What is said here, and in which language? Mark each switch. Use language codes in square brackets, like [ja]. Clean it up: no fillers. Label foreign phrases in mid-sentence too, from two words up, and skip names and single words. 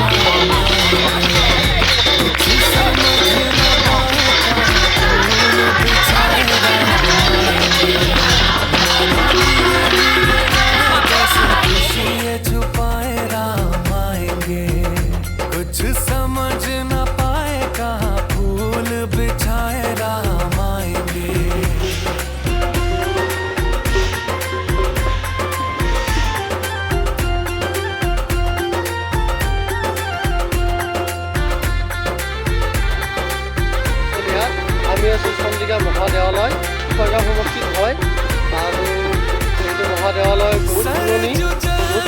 [hi] कुछ समझ न पाए फूल बिछाए कैसे खुशी छुपाए राम आएंगे कुछ समझ न पाए कहाँ फूल बिछाए राम आएंगे [as] আমি আছোঁ চন্দিকা মহাদেৱালয় ছয়গাঁও সমষ্টিত হয় আৰু এইটো মহাদেৱালয় বহুত পুৰণি বহুত